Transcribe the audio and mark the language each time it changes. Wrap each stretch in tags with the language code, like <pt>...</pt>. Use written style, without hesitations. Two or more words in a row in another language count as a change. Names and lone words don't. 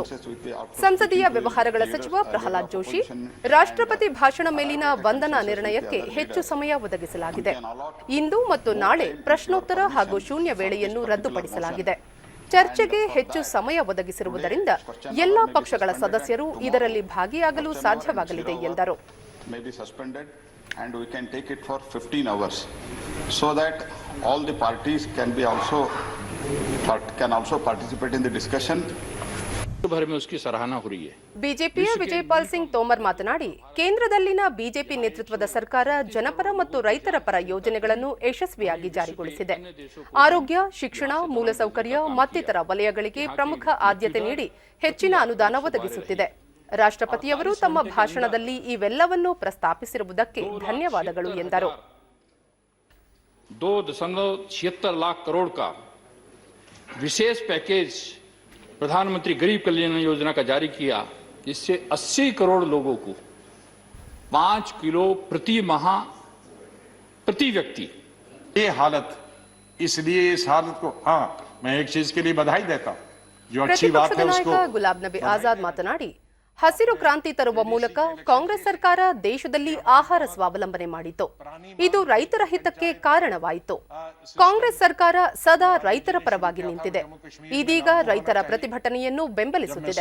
<kn>ಸಂಸದೀಯ ವ್ಯವಹಾರಗಳ ಸಚಿವ ಪ್ರಹ್ಲಾದ್ ಜೋಶಿ, ರಾಷ್ಟ್ರಪತಿ ಭಾಷಣ ಮೇಲಿನ ವಂದನಾ ನಿರ್ಣಯಕ್ಕೆ ಹೆಚ್ಚು ಸಮಯ ಒದಗಿಸಲಾಗಿದೆ. ಇಂದು ಮತ್ತು ನಾಳೆ ಪ್ರಶ್ನೋತ್ತರ ಹಾಗೂ ಶೂನ್ಯ ವೇಳೆಯನ್ನು ರದ್ದುಪಡಿಸಲಾಗಿದೆ. ಚರ್ಚೆಗೆ ಹೆಚ್ಚು ಸಮಯ ಒದಗಿಸಿರುವುದರಿಂದ ಎಲ್ಲಾ ಪಕ್ಷಗಳ ಸದಸ್ಯರು ಇದರಲ್ಲಿ ಭಾಗಿಯಾಗಲು ಸಾಧ್ಯವಾಗಲಿದೆ ಎಂದರು.</kn> <en>And we can take it for 15 hours so that all the parties can also participate in the discussion.</en> <hi>भर में उसकी सराहना हो रही है.</hi> <kn>ಬಿಜೆಪಿಯ ವಿಜಯಪಾಲ್ ಸಿಂಗ್ ತೋಮರ್ ಮಾತನಾಡಿ, ಕೇಂದ್ರದಲ್ಲಿನ ಬಿಜೆಪಿ ನೇತೃತ್ವದ ಸರ್ಕಾರ ಜನಪರ ಮತ್ತು ರೈತರ ಪರ ಯೋಜನೆಗಳನ್ನು ಯಶಸ್ವಿಯಾಗಿ ಜಾರಿಗೊಳಿಸಿದೆ. ಆರೋಗ್ಯ, ಶಿಕ್ಷಣ, ಮೂಲಸೌಕರ್ಯ ಮತ್ತಿತರ ವಲಯಗಳಿಗೆ ಪ್ರಮುಖ ಆದ್ಯತೆ ನೀಡಿ ಹೆಚ್ಚಿನ ಅನುದಾನ ಒದಗಿಸುತ್ತಿದೆ. ರಾಷ್ಟ್ರಪತಿಯವರು ತಮ್ಮ ಭಾಷಣದಲ್ಲಿ ಇವೆಲ್ಲವನ್ನೂ ಪ್ರಸ್ತಾಪಿಸಿರುವುದಕ್ಕೆ ಧನ್ಯವಾದಗಳು ಎಂದರು.</kn> <hi>2.76 लाख करोड़ का विशेष पैकेज प्रधानमंत्री गरीब कल्याण योजना का जारी किया, इससे 80 करोड़ लोगों को 5 किलो प्रति माह प्रति व्यक्ति। ये हालत, इसलिए इस हालत को, हाँ, मैं एक चीज के लिए बधाई देता हूं, जो अच्छी बात</hi> <kn>ಪ್ರತಿಪಕ್ಷದ</kn> <hi>है</hi> <kn>ನಾಯಕ</kn> <hi>उसको।</hi> <kn>ಗುಲಾಬ್ ನಬಿ ಆಜಾದ್ ಮಾತನಾಡಿ, ಹಸಿರು ಕ್ರಾಂತಿ ತರುವ ಮೂಲಕ ಕಾಂಗ್ರೆಸ್ ಸರ್ಕಾರ ದೇಶದಲ್ಲಿ ಆಹಾರ ಸ್ವಾವಲಂಬನೆ ಮಾಡಿತು. ಇದು ರೈತರ ಹಿತಕ್ಕೆ ಕಾರಣವಾಯಿತು. ಕಾಂಗ್ರೆಸ್ ಸರ್ಕಾರ ಸದಾ ರೈತರ ಪರವಾಗಿ ನಿಂತಿದೆ. ಇದೀಗ ರೈತರ ಪ್ರತಿಭಟನೆಯನ್ನು ಬೆಂಬಲಿಸುತ್ತಿದೆ.</kn>